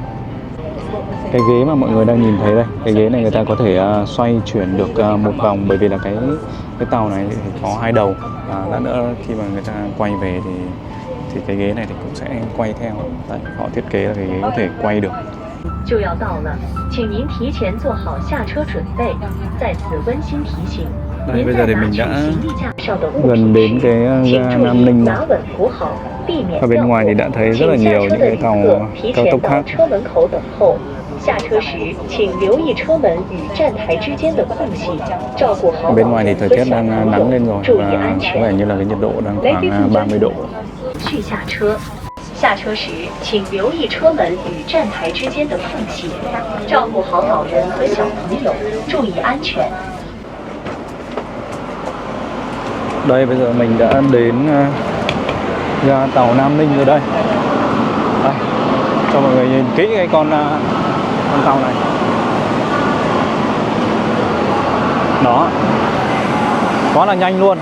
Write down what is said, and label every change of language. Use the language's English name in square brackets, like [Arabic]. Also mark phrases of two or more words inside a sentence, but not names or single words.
[Vietnamese] Cái ghế mà mọi người đang nhìn thấy đây, cái ghế này người ta có thể xoay chuyển được một vòng, bởi vì là cái tàu này thì có hai đầu, và lát nữa khi mà người ta quay về thì cái ghế này thì cũng sẽ quay theo. Đấy, họ thiết kế là cái ghế có thể quay được. [Chinese] 就要到了，请您提前做好下车准备。在此温馨提醒， [Vietnamese] Đây, bây giờ thì mình đã gần đến cái ga Nam Ninh rồi. Ở bên ngoài thì đã thấy rất là nhiều những cái tàu cao tốc khác. [Chinese] 下车时，请留意车门与站台之间的空隙，照顾好 [Vietnamese] Bên ngoài thì thời tiết đang nắng lên rồi [Chinese] 注意 [Vietnamese] và [Chinese] 安 [Vietnamese] có [Chinese] 全。 [Vietnamese] vẻ như là cái nhiệt độ đang khoảng 30 độ. [Chinese] 去下车。下车时，请留意车门与站台之间的缝隙，照顾好老人和小朋友，注意安全。 [Vietnamese] Đây, bây giờ mình đã đến ga tàu Nam Ninh rồi đây. Đây, cho mọi người nhìn kỹ cái con tàu này. Đó, quá là nhanh luôn.